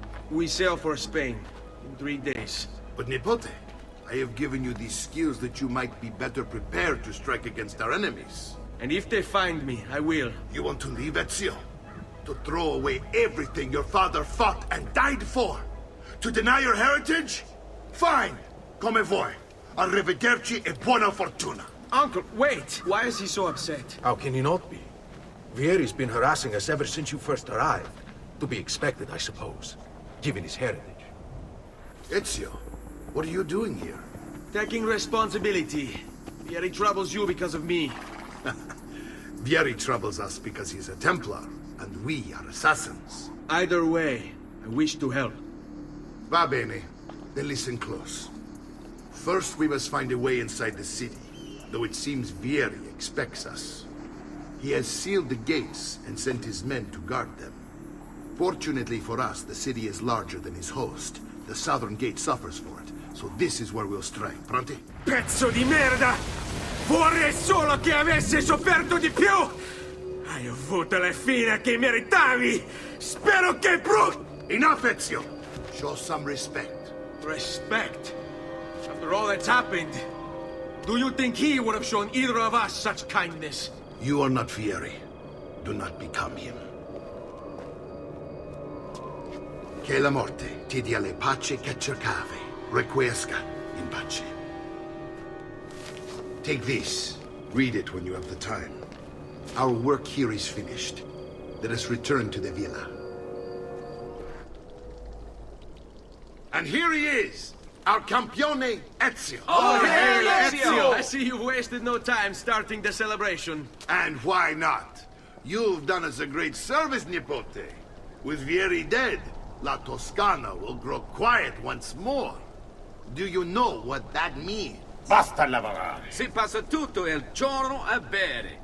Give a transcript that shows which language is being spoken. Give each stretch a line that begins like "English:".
English: We sail for Spain in 3 days. But Nipote, I have given you these skills that you might be better prepared to strike against our enemies. And if they find me, I will. You want to leave, Ezio? To throw away everything your father fought and died for? To deny your heritage? Fine!
Italian: Come vuoi. Arrivederci e buona fortuna.
English: Uncle, wait! Why is he so upset? How can he not be? Vieri's been harassing us ever since you first arrived. To be expected, I suppose, given his heritage. Ezio, what are you doing here? Taking responsibility. Vieri troubles you because of me. Vieri troubles us because he's a Templar, and we are assassins. Either way, I wish to help.
Italian: Va bene.
English: Then listen close. First, we must find a way inside the city, though it seems Vieri expects us. He has sealed the gates and sent his men to guard them. Fortunately for us, the city is larger than his host. The southern gate suffers for it, so this is where we'll strike.
Italian: Pronti? Pezzo di merda! Vorrei solo che avessi sofferto di più! Hai avuto la fine che meritavi! Spero che
English: Enough, Ezio! Show some respect. Respect? After all that's happened, do you think he would have shown either of us such kindness? You are not Vieri. Do not become him.
Italian: Che la morte ti dia le pace che cercavi.
Latin: Requiesca in pace.
English: Take this. Read it when you have the time. Our work here is finished. Let us return to the villa. And here he is! Our campione, Ezio. Oh, hey, Ezio! I see you've wasted no time starting the celebration. And why not? You've done us a great service, Nipote. With Vieri dead, La Toscana will grow quiet once more. Do you know what that means?
Italian: Basta lavorare. Si passa tutto il giorno a bere.